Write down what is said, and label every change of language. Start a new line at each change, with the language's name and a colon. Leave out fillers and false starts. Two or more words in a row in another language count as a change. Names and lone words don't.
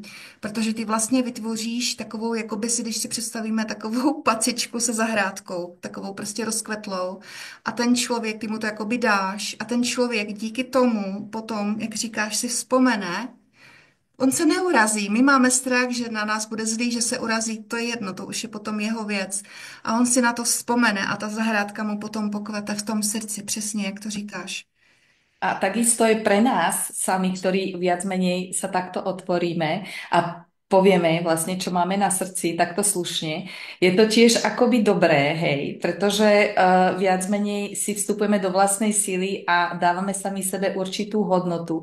Czech: Protože ty vlastně vytvoříš takovou, jakoby si, když si představíme takovou pacičku se zahrádkou, takovou prostě rozkvetlou a ten člověk, ty mu to jakoby dáš a ten člověk díky tomu potom, jak říkáš, si vzpomene. On se neurazí. My máme strach, že na nás bude zlý, že se urazí. To je jedno, to už je potom jeho věc. A on si na to vzpomene a ta zahrádka mu potom pokvete v tom srdci, přesně jak to říkáš.
Slovak: A takisto je pre nás sami, ktorí viac menej sa takto otvoríme a povieme vlastne, čo máme na srdci, takto slušne. Je to tiež akoby dobré, hej, pretože viac menej si vstupujeme do vlastnej síly a dávame sami sebe určitú hodnotu.